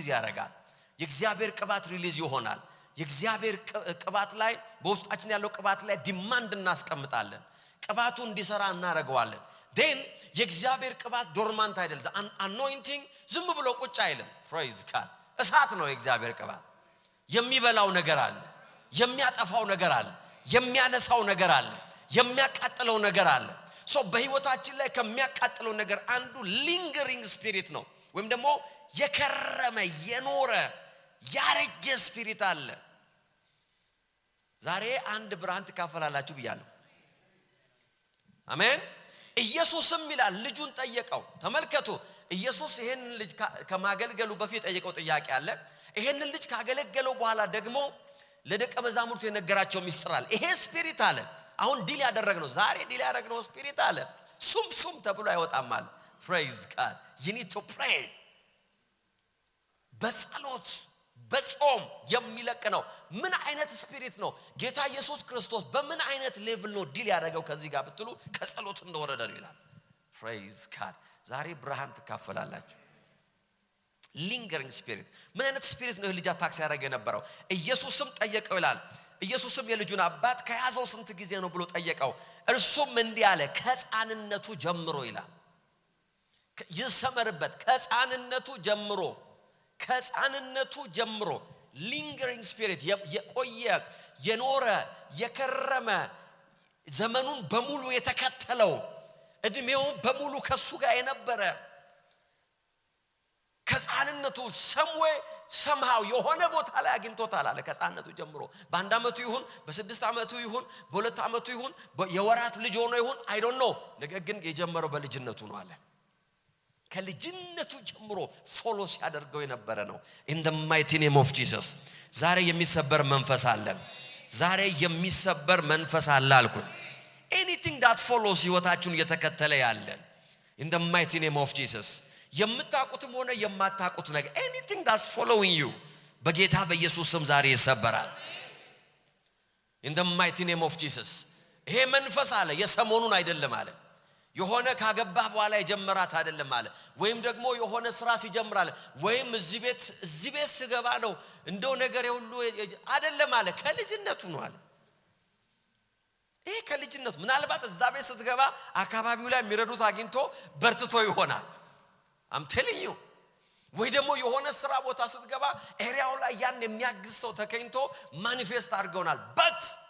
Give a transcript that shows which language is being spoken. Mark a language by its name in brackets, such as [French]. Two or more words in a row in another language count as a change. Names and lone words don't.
[Amharic] ያደርጋል የእግዚአብሔር ቅባት ሪሊዝ ይሆናል የእግዚአብሔር ቅባት ላይ በውስጣችን ያለው ቅባት ላይ ዲማንድ እናስቀምጣለን ቅባቱ እንዲሰራ እናረጋዋለን then የእግዚአብሔር ቅባት ዶርማንት አይደለም anointing ዝም ብሎ ቁጭ አይልም [English] praise God [Amharic] እሳት ነው የእግዚአብሔር ቅባት የሚበላው ነገር አለ የሚያጠፋው ነገር አለ የሚያነሳው ነገር አለ የሚያቃጥለው ነገር አለ ሶ በህይወታችን ላይ ከሚያቃጥለው ነገር አንዱ [English] lingering spirit [Amharic] ነው ወይም ደግሞ የከረመ የኖረ ያረጀ ስፒሪት አለ ዛሬ አንድ ብርሃን ተካፈላላችሁ ብያለሁ አሜን ኢየሱስም ይላል ልጁን ጠየቀው ተመልከቱ ኢየሱስ ይሄን ልጅ ከማገልገሉ በፊት ጠየቀው ጥያቄ አለ ይሄን ልጅ ካገለገለው በኋላ ደግሞ ለደቀ መዛሙርቱ የነገራቸው ሚስጥር አለ ይሄ ስፒሪት አለ አሁን ዲል ያደረግነው ዛሬ ዲል ያደረግነው ስፒሪት አለ ሱም ተብሎ አይወጣም አለ [English] praise God you need to pray [Amharic] በጸሎት በጾም የሚለቅ ነው ምን አይነት ስፒሪት ነው ጌታ ኢየሱስ ክርስቶስ በምን አይነት ሌቭል ነው ዲል ያደረገው ከዚህ ጋር ብትሉ ከጸሎት እንደወረደ ነው ይላል [English] praise God [Amharic] ዛሬ ብርሃን ተካፈላላችሁ [English] lingering spirit [Amharic] ምን አይነት ስፒሪት ነው ልጅ አታክስ ያደረገ የነበረው ኢየሱስም ጠየቀው ይላል ኢየሱስም የልጁን አባት ከያዘው ስንት ጊዜ ነው ብሎ ጠየቀው እርሱም እንዲህ አለ ከሕፃንነቱ ጀምሮ ይላል ይሰመርበት ከሕፃንነቱ ጀምሮ [English] lingering spirit [Amharic] የቆየ የኖረ የከረመ ዘመኑን በሙሉ የተከተለው እድሜው በሙሉ ከሱ ጋር የነበረ ከሕፃንነቱ somehow የሆነ ቦታ ላይ አግኝቶታል አለ ከሕፃንነቱ ጀምሮ በአንድ አመቱ ይሁን በ6 አመቱ ይሁን በ2 አመቱ ይሁን የወራት ልጅ ሆኖ ይሁን [English] I don't know [Amharic] ነገር ግን የጀመረው በልጅነቱ ነው አለ ከልጅነቱ ጀምሮ ፎሎ ሲያደርገው የነበረ ነው [English] in the mighty name of Jesus [Amharic] ዛሬ የሚሰበር መንፈስ አለ አልኩኝ [English] anything that follows [Amharic] ህይወታችሁን እየተከተለ ያለ [English] in the mighty name of Jesus [Amharic] የምታቁትም ሆነ የማታቁት ነገር [English] anything that's following you [Amharic] በጌታ በኢየሱስ ስም ዛሬ ይሰበራል [English] in the mighty name of Jesus [Amharic] ይሄ መንፈስ አለ የሰሞኑን አይደለም አለ የሆነ ካገባህ በኋላ የጀመራት አይደለም አለ ወይም ደግሞ የሆነ ስራ ሲጀምራል ወይም እዚህ ቤት ስገባ ነው እንደው ነገር ሁሉ አይደለም አለ ከልጅነቱ ነው አለ ይሄ ከልጅነቱ ምናልባት እዛ ቤት ስትገባ አካባቢው ላይ የሚረዱት አግኝቶ በርትቶ ይሆናል [English] I'm telling you [Amharic] ወይ ደግሞ የሆነ ስራ ቦታ ስትገባ ኤሪያው ላይ ያን የሚያግዝ ሰው ተከኝቶ ማኒፌስት አድርገውናል but